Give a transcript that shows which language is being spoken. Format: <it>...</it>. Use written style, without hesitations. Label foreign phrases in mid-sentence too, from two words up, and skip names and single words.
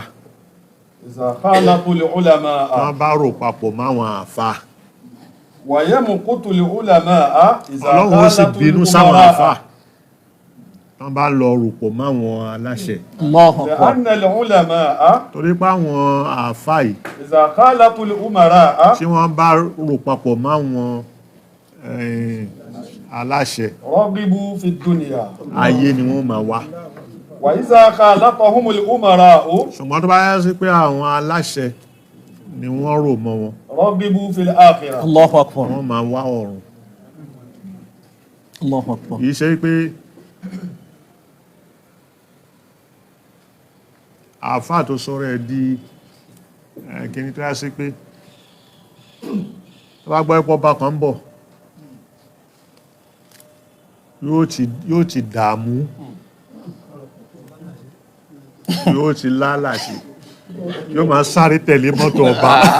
<ar>إذا خالط العلماء.</ar> <yo>wọ́n bá rò papọ̀ máwọn àfà.</yo> <ar>ويمقت العلماء إذا</ar> <yo>Ọlọ́run ó sì</yo> <ar>khalatul</ar> <yo>bínú sáwọn àfà.</yo> <ar>umara'a.</ar> <yo>tán bá lọ ròpọ̀ máwọn aláṣẹ</yo> <ar>الله أكبر. لأن العلماء</ar> <yo>torí pé àwọn àáfàá yìí</yo> <ar>إذا خالطوا الأمراء</ar> <yo>tí wọ́n bá rò papọ̀ máwọn aláṣẹ</yo> <ar>رغبوا في الدنيا</ar> <yo>ayé ni wọ́n máa wá</yo> <ar>وإذا خالطهم الأمراء</ar> <yo>ṣùgbọ́n tó bá yá sí pé àwọn aláṣẹ ni wọ́n rò mọ́ wọn</yo> <ar>رغبوا في الآخرة. الله أكبر.</ar> <yo>wọ́n máa wá ọ̀run</yo> <ar>الله أكبر.</ar> <yo>kìí ṣe pé àáfàá tó sọ̀rọ̀ ẹ̀ di kíní tó yá sí pé tó bá gbọ́ ẹ̀pọ̀ bá kan ń bọ̀ yóò ti dààmú yóò ti lálàsì yóò máa sáré tẹ̀lé mọ́tò ọba</yo>